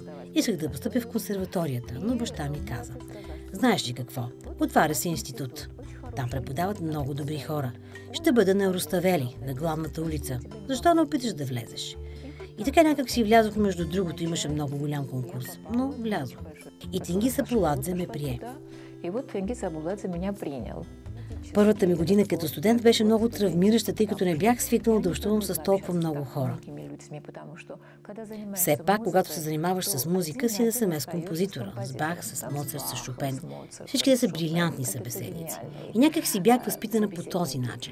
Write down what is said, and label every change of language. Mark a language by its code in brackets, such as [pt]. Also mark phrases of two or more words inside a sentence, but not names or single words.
[bg] Исках да постъпя в консерваторията, но баща ми каза: знаеш ли какво? Отваря се институт. Там преподават много добри хора. Ще бъда на Руставели, на главната улица. Защо не опиташ да влезеш? И така някак си влязох, между другото, имаше много голям конкурс, но влязох. И Тенгиз Абуладзе ме прие. [ru] И вот Тенгиз Абуладзе меня принял. [bg] Първата ми година като студент беше много травмираща, тъй като не бях свикнала да общувам с толкова много хора. Все пак, когато се занимаваш с музика, си на семе с композитора, с Бах, с Моцарт, с Шопен. Всички са брилянтни събеседници. И някак си бях възпитана по този начин.